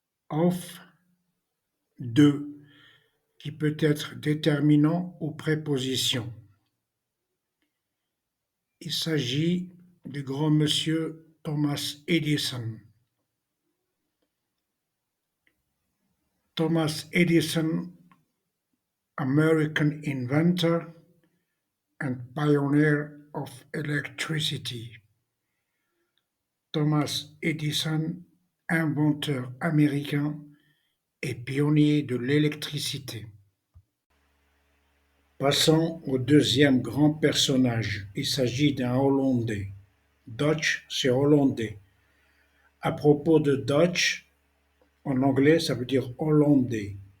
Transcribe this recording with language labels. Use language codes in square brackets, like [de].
[fr] Of, de, qui peut être déterminant ou préposition. Il s'agit du grand monsieur Thomas Edison. [en] Thomas Edison, American inventor and pioneer of electricity. [fr] Thomas Edison, inventeur américain et pionnier de l'électricité. Passons au deuxième grand personnage. Il s'agit d'un Hollandais. Dutch, c'est hollandais. À propos de Dutch, en anglais, ça veut dire hollandais.